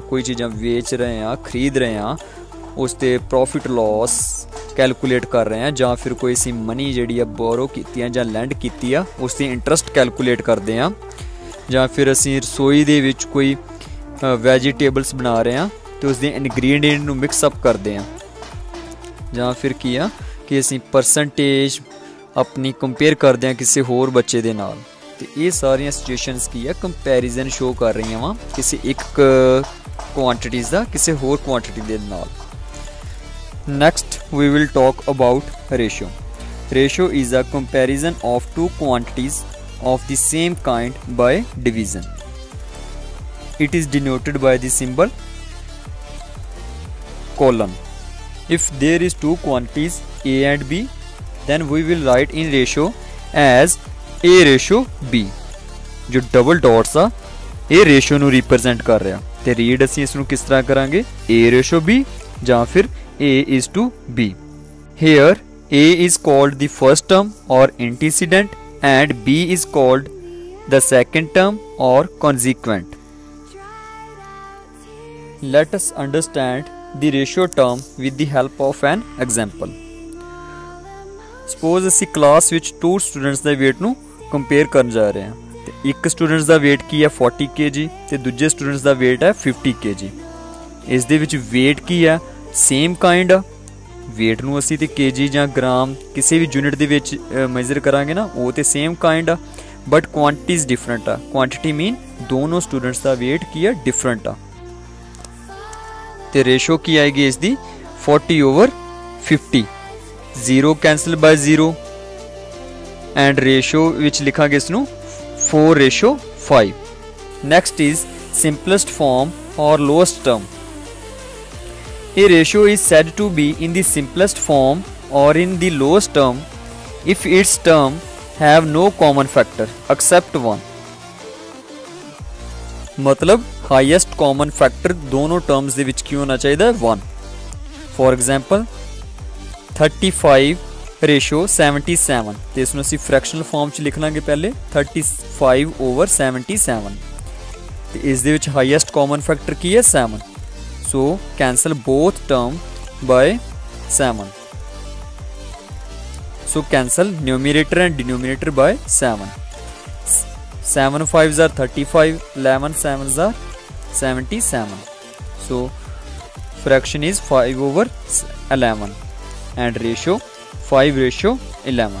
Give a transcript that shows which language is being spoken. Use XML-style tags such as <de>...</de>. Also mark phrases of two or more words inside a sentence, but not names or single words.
<pa>ਕੋਈ ਚੀਜ਼ਾਂ ਵੇਚ ਰਹੇ ਹਾਂ, ਖਰੀਦ ਰਹੇ ਹਾਂ, ਉਸ 'ਤੇ</pa> <en>profit loss calculate</en> <pa>ਕਰ ਰਹੇ ਹਾਂ, ਜਾਂ ਫਿਰ ਕੋਈ ਅਸੀਂ ਮਨੀ ਜਿਹੜੀ ਆ ਬੋਰੋ ਕੀਤੀ ਆ ਜਾਂ ਲੈਂਡ ਕੀਤੀ ਆ ਉਸ 'ਤੇ</pa> <en>interest calculate</en> <pa>ਕਰਦੇ ਹਾਂ, ਜਾਂ ਫਿਰ ਅਸੀਂ ਰਸੋਈ ਦੇ ਵਿੱਚ ਕੋਈ ਵੈਜੀਟੇਬਲਸ ਬਣਾ ਰਹੇ ਹਾਂ ਅਤੇ ਉਸਦੇ ਇਨਗਰੀਡੀਐਂਟ ਨੂੰ ਮਿਕਸਅਪ ਕਰਦੇ ਹਾਂ, ਜਾਂ ਫਿਰ ਕੀ ਆ ਕਿ ਅਸੀਂ ਪਰਸੈਂਟੇਜ ਆਪਣੀ ਕੰਪੇਅਰ ਕਰਦੇ ਹਾਂ ਕਿਸੇ ਹੋਰ ਬੱਚੇ ਦੇ ਨਾਲ। ਅਤੇ ਇਹ ਸਾਰੀਆਂ ਸਿਚੁਏਸ਼ਨਸ ਕੀ ਆ,</pa> <en>comparison show</en> <pa>ਕਰ ਰਹੀਆਂ ਵਾ ਕਿਸੇ ਇੱਕ ਕੁਆਂਟੀਟੀਜ਼ ਦਾ ਕਿਸੇ ਹੋਰ ਕੁਆਂਟੀਟੀ ਦੇ ਨਾਲ।</pa> <en>next we will talk about ratio. ratio is a comparison of two quantities of the same kind by division. It is denoted by the symbol colon. If there is two quantities A and B, then we will write in ratio as A ratio B।</en> <pa>जो</pa> <en>double dots</en> <pa>ਆ ਇਹ ratio ਨੂੰ represent ਕਰ ਰਿਹਾ, ਤੇ read ਅਸੀਂ ਇਸ ਨੂੰ ਕਿਸ ਤਰ੍ਹਾਂ ਕਰਾਂਗੇ,</pa> <en>A ratio B</en> <pa>ਜਾਂ ਫਿਰ</pa> <en>A is to B। Here A is called the first term or antecedent and B is called the second term or consequent. Let us understand the ratio term with the help of an example.</en> <pa>Suppose ਅਸੀਂ ਕਲਾਸ ਵਿੱਚ 2 ਸਟੂਡੈਂਟਸ ਦਾ weight ਨੂੰ ਕੰਪੇਅਰ ਕਰਨ ਜਾ ਰਹੇ ਹਾਂ, ਤੇ ਇੱਕ ਸਟੂਡੈਂਟਸ ਦਾ weight ਕੀ ਹੈ 40 kg ਤੇ ਦੂਜੇ ਸਟੂਡੈਂਟਸ ਦਾ weight ਹੈ 50 kg। ਇਸ ਦੇ ਵਿੱਚ weight ਕੀ ਹੈ,</pa> <en>same kind</en> <pa>ਆ। ਵੇਟ ਨੂੰ ਅਸੀਂ ਤੇ kg ਜਾਂ ਗ੍ਰਾਮ ਕਿਸੇ ਵੀ ਯੂਨਿਟ ਦੇ ਵਿੱਚ ਮੈਜ਼ਰ ਕਰਾਂਗੇ ਨਾ, ਉਹ ਤੇ</pa> <en>same kind</en> <pa>ਆ,</pa> <en>but quantities different</en> <pa>ਆ।</pa> <en>quantity mean</en> <pa>ਦੋਨੋਂ ਸਟੂਡੈਂਟਸ ਦਾ ਵੇਟ ਕੀ ਆ, ਡਿਫਰੈਂਟ ਆ। ਤੇ ਰੇਸ਼ੋ ਕੀ ਆਏਗੀ ਇਸ ਦੀ 40/50। 0</pa> <en>cancel by</en> <pa>0</pa> <en>and ratio</en> <pa>ਵਿੱਚ ਲਿਖਾਂਗੇ ਇਸ ਨੂੰ 4/5।</pa> <en>next is simplest form or lowest term. A ratio is said to be in the simplest form or in the lowest term if its term have no common factor except one।</en> <pa>मतलब</pa> <en>highest common factor</en> <pa>दोनों terms ਦੇ ਵਿੱਚ ਕੀ ਹੋਣਾ ਚਾਹੀਦਾ ਹੈ, 1।</pa> <en>For example 35/77,</en> <pa>ਤੇ ਇਸ ਨੂੰ ਅਸੀਂ</pa> <en>fractional form</en> <pa>'ਚ ਲਿਖ ਲਾਂਗੇ ਪਹਿਲੇ 35/77, ਤੇ ਇਸ ਦੇ ਵਿੱਚ</pa> <en>highest common factor</en> <pa>ਕੀ ਹੈ, 7।</pa> <en>So cancel both term by 7. So cancel numerator and denominator by 7. 7 5s are 35, 11 7s are 77. So fraction is 5/11 and ratio 5/11.</en>